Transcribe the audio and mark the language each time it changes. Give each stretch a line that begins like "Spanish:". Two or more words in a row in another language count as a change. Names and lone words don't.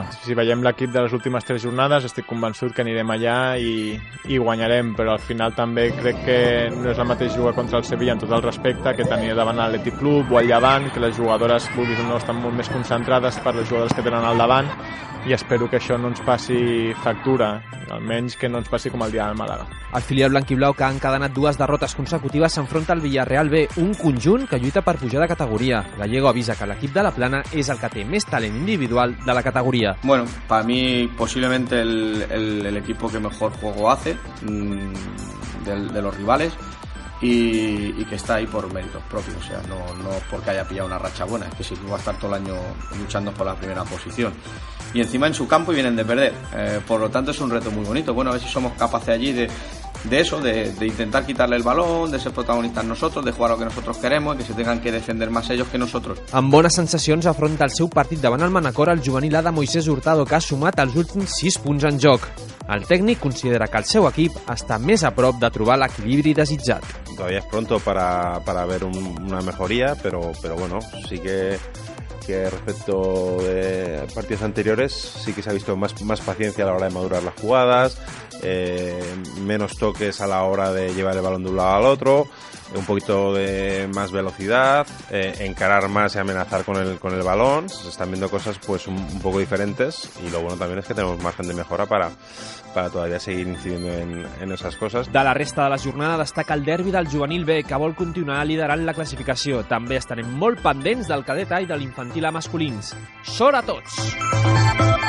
Catalan: Si veiem l'equip de les últimes 3 jornades, estic convençut que anirem allà i guanyarem, però al final també crec que no és el mateix jugar contra el Sevilla en tot el respecte que tenir davant l'Atlètic Club o al Llevant, que les jugadores vulguis o no estan molt més concentrades per les jugadores que tenen al davant, i espero que això no ens passi factura, almenys que no ens passi com el dia del Màlaga. El filial blanquiblau, que ha encadenat 2 derrotes consecutives, s'enfronta al Villarreal B, un conjunt que lluita per pujar de categoria. Gallego avisa que l'equip de la Plana és el que té més talent individual de la categoría.
Spanish: Bueno, para mí posiblemente el equipo que mejor juego hace de los rivales y que está ahí por méritos propios, o sea, no porque haya pillado una racha buena, es que si va a estar todo el año luchando por la primera posición. Y encima en su campo y vienen de perder, por lo tanto es un reto muy bonito. Bueno, a ver si somos capaces allí de eso, de intentar quitarle el balón, de ser protagonistas nosotros, de jugar lo que nosotros queremos y que se tengan que defender más ellos que nosotros.
Catalan: Amb bones sensacions afronta el seu partit davant el Manacor el juvenil A de Moisés Hurtado, que ha sumat els últims 6 punts en joc. El tècnic considera que el seu equip està més a prop de trobar l'equilibri desitjat.
Spanish: Todavía es pronto para ver una mejoría, pero bueno, sí que respecto de partidos anteriores sí que se ha visto más paciencia a la hora de madurar las jugadas, menos toques a la hora de llevar el balón de un lado al otro, un poquito de más velocidad, encarar más y amenazar con el balón. Se están viendo cosas pues un poco diferentes, y lo bueno también es que tenemos margen de mejora para todavía seguir incidiendo en esas cosas.
Catalan: De la resta de la jornada destaca el derbi del juvenil B, que vol continuar liderant la classificació. També estarem molt pendents del cadet A i de l'infantil A masculins. Sort a tots!